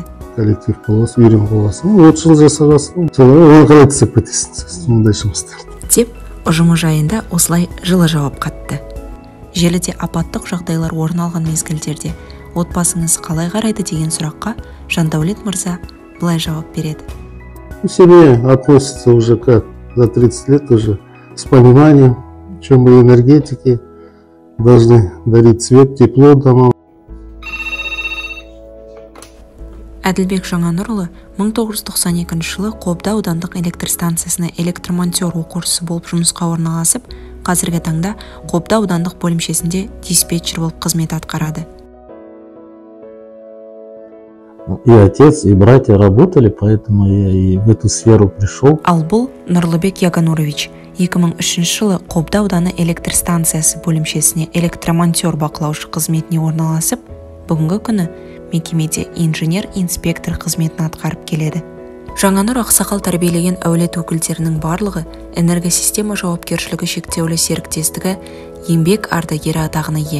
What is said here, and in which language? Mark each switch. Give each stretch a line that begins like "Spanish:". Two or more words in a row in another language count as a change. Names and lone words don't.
Kazakh: Коллектив боласың, үйрен боласың, 30 жыл жасағасың, оны қалай түсіп кетесің, мұндай жұмыстар. Деп, ұжымы жайында осылай жылы жауап қатты. Желіде апаттық жағдайлар орын алған мезгілдерде отбасыңыз қалай қарайды деген сұраққа Жандәулет мырза былай жауап береді.
Russian: К себе относится уже как за 30 лет уже с пониманием, в чем мы энергетики должны дарить свет, тепло домам.
Kazakh: Әділбек Жаңанұрұлы 1992 жылы Қобда аудандық электр станциясына электромонтер оқушысы болып жұмысқа орналасып, қазіргі таңда Қобда аудандық бөлімшесінде диспетчер болып қызмет атқарады.
Russian: И отец, и братья работали, поэтому я и в эту сферу пришел.
Kazakh: Ал бұл Нұрлыбек Ягонурович 2003 жылы Қобда ауданы электр станциясы бөлімшесіне электромонтер бақылаушы қызметіне орналасып, бүгінгі күні мекемеде инженер-инспектор қызметін атқарып келеді. Жаңанұр ақсақал тәрбиелеген әулет өкілдерінің барлығы энергосистема жауапкершілігі шектеулі серіктестігі еңбек ардагері атағына ие.